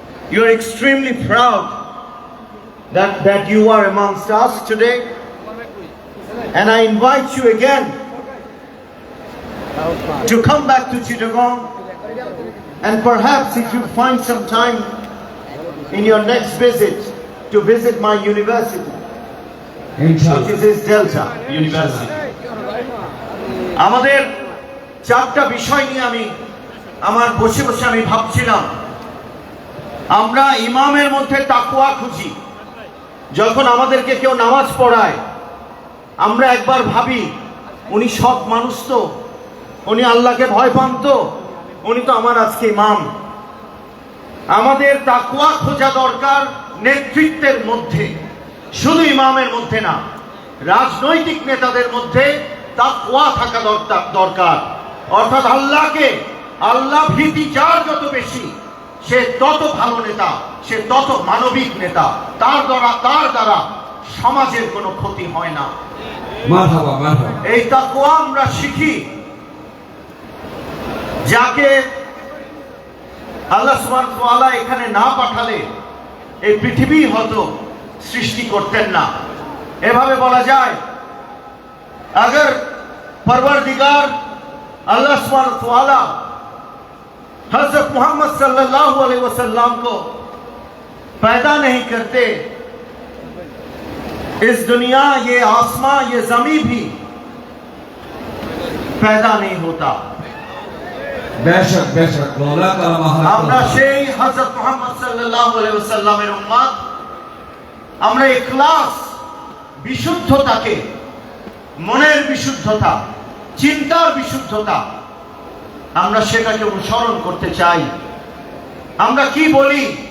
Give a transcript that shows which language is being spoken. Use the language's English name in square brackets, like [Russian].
[English] You are extremely proud that you are amongst us today, and I invite you again to come back to Chittagong, and perhaps if you find some time in your next visit to visit my university, which is Delta University. [Bangla] আমাদের চারটা বিষয় নিয়ে আমার বসে বসে আমি ভাবছিলাম, আমরা ইমামের মধ্যে তাকওয়া খুঁজি। যখন আমাদেরকে কেউ নামাজ পড়ায় আমরা একবার ভাবি উনি সৎ মানুষ তো, উনি আল্লাহকে ভয় পান তো, উনি তো আমার আজকে ইমাম। আমাদের তাকওয়া খোঁজা দরকার নেতৃত্বের মধ্যে, শুধু ইমামের মধ্যে না, রাজনৈতিক নেতাদের মধ্যে তাকওয়া থাকা দরকার। অর্থাৎ আল্লাহ ভীতি যার যত বেশি সে তত ভালো নেতা, সে তত মানবিক নেতা, তার দ্বারা সমাজের কোনো ক্ষতি হয় না। এই তাকওয়া আমরা শিখি, যাকে আল্লাহ সুবহানাহু ওয়া তাআলা এখানে না পাঠালে এই পৃথিবী হয়তো সৃষ্টি করতেন না। এভাবে বলা যায়, [Hindi] अगर परवरदिगार अल्लाह सुब्हानहू व तआला हजरत मोहम्मद सल्लल्लाहु अलैहि वसल्लम को पैदा नहीं करते, इस दुनिया, ये आसमां, ये जमीन भी पैदा नहीं होता। बेशक बेशक [Bangla] আমরা সেই হযরত মুহাম্মদ সাল্লাল্লাহু আলাইহি ওয়াসাল্লামের উম্মত। আমরা ইখলাস, বিশুদ্ধতাকে, মনের বিশুদ্ধতা, চিন্তার বিশুদ্ধতা, আমরা সেটাকে অনুসরণ করতে চাই। আমরা কি বলি?